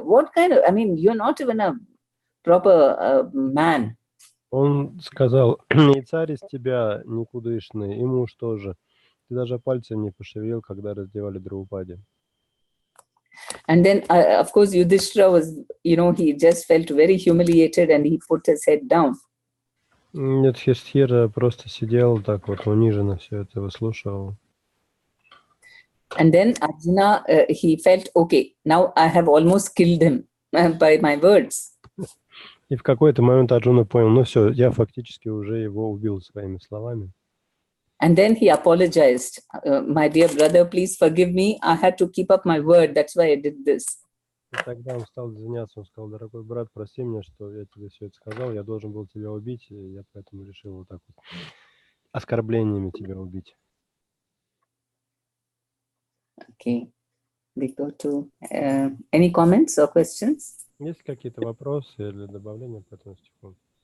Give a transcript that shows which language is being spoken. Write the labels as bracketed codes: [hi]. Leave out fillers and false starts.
[en] What kind of, you're not even a proper man. [ru] Он сказал, и царь из тебя никудышный, и муж тоже. Ты даже пальцем не пошевелил, когда раздевали Драупади. [en] And then, of course, Yudhishthira was, he just felt very humiliated and he put his head down. [ru] Юдхиштхира просто сидел так вот униженно, все это выслушивал. [en] And then Arjuna, he felt, okay, now I have almost killed him by my words. [ru] И в какой-то момент Арджуна понял, ну все, я фактически уже его убил своими словами. [en] And then he apologized. My dear brother, please forgive me. I had to keep up my word. That's why I did this. [ru] И тогда он стал извиняться, он сказал, дорогой брат, прости меня, что я тебе все это сказал, я должен был тебя убить, и я поэтому решил вот так вот оскорблениями тебя убить. [en] Okay, we go to any comments or questions? [ru] Есть какие-то вопросы или добавления по этому стиху?